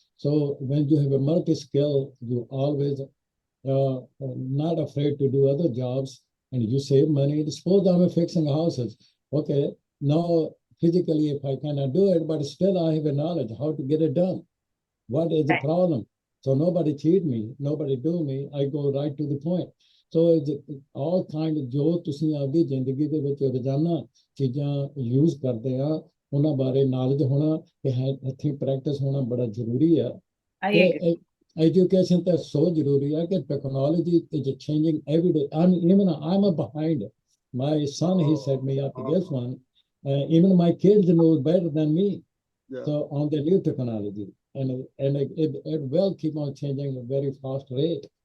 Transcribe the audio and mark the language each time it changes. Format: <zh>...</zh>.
<en>So when you have a multi-skill, you always not afraid to do other jobs, and you save money. Suppose I'm fixing houses. Okay, now physically if I cannot do it, but still I have a knowledge how to get it done. What is the Right. problem? So nobody cheat me, nobody do me. I go right to the point. So it's all kind of</en> <pa>ਜੋ ਤੁਸੀਂ ਆਪਦੀ ਜ਼ਿੰਦਗੀ ਦੇ ਵਿੱਚ ਰੋਜ਼ਾਨਾ ਚੀਜ਼ਾਂ use ਕਰਦੇ ਆ, ਉਹਨਾਂ ਬਾਰੇ ਨੌਲੇਜ ਹੋਣਾ ਤੇ ਹੱਥੀਂ ਪ੍ਰੈਕਟਿਸ ਹੋਣਾ ਬੜਾ ਜ਼ਰੂਰੀ ਆ।</pa> <en>I</en> <pa>ਤੇ</pa> <en>agree. education</en> <pa>ਤਾਂ</pa> <en>so</en> <pa>ਜ਼ਰੂਰੀ ਆ ਕਿ</pa> <en>technology is changing every day. I'm behind. My son, he set me up this one. Even my kids know better than me. Yeah. So on the new technology, and it will keep on changing at a very fast rate.</en>